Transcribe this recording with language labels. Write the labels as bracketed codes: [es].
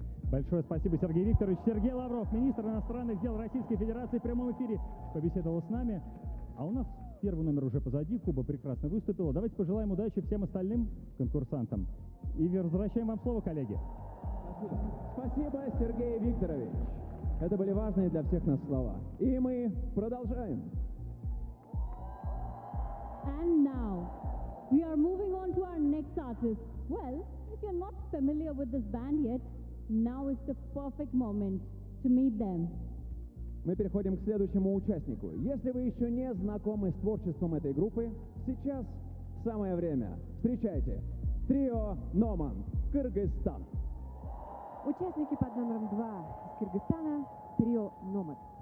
[ru] Большое спасибо, Сергей Викторович. Сергей Лавров, министр иностранных дел Российской Федерации, в прямом эфире побеседовал с нами. А у нас первый номер уже позади, Куба прекрасно выступила. Давайте пожелаем удачи всем остальным конкурсантам. И возвращаем вам слово, коллеги. Спасибо, Сергей Викторович. Это были важные для всех нас слова. И мы продолжаем. [en] And now we are moving on to our next artist. Well, if you're not familiar with this band yet, now is the perfect moment to meet them. [ru] Мы переходим к следующему участнику. Если вы еще не знакомы с творчеством этой группы, сейчас самое время. Встречайте. Трио Номан, Кыргызстан. Участники под номером 2 из Кыргызстана, трио Номад.